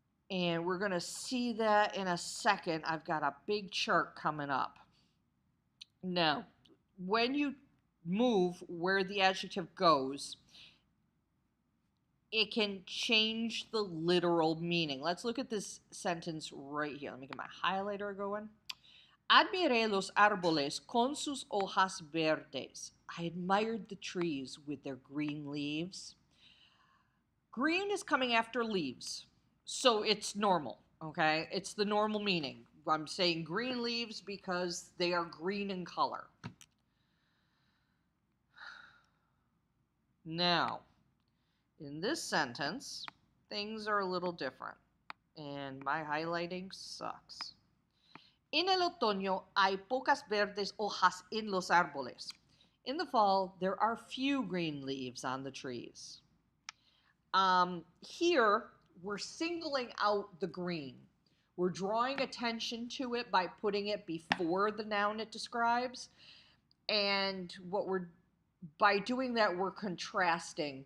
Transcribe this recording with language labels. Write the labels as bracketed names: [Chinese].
[English] And we're going to see that in a second. I've got a big chart coming up. Now, when you move where the adjective goes, it can change the literal meaning. Let's look at this sentence right here. Let me get my highlighter going. [Spanish] Admiré los árboles con sus hojas verdes. [English] I admired the trees with their green leaves. Green is coming after leaves. So it's normal, okay? It's the normal meaning. I'm saying green leaves because they are green in color. Now, in this sentence, things are a little different. And my highlighting sucks. [Spanish] En el otoño hay pocas verdes hojas en los árboles. [English] In the fall, there are few green leaves on the trees. Here, we're singling out the green. We're drawing attention to it by putting it before the noun it describes. And by doing that, we're contrasting.